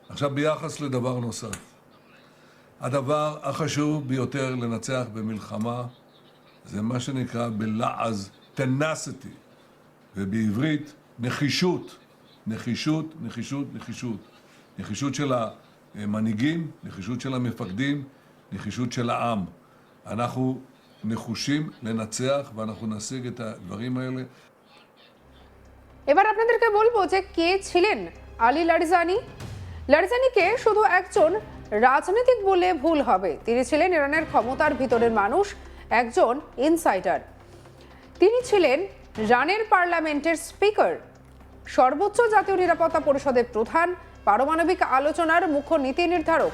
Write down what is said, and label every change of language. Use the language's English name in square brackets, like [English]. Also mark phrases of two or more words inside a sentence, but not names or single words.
[Hebrew] עכשיו ביחס לדבר נוסף, הדבר החשוב ביותר לנצח במלחמה זה מה שנקרא בלעז tenacity, ובעברית נחישות. נחישות, נחישות, נחישות. נחישות של המנהיגים, נחישות של המפקדים, נחישות של העם. אנחנו נחושים לנצח ואנחנו נשיג את הדברים האלה. [Bangla] এবার আপনাদেরকে বলবো যে কে ছিলেন আলী লারিজানি। লারিজানিকে শুধু একজন রাজনীতিক বলে ভুল হবে, তিনি ছিলেন ইরানের ক্ষমতার ভিতরের মানুষ, একজন ইনসাইডার। তিনি ছিলেন ইরানের পার্লামেন্টের স্পিকার, সর্বোচ্চ জাতীয় নিরাপত্তা পরিষদের প্রধান, পারমাণবিক আলোচনার মুখ্য নীতি নির্ধারক।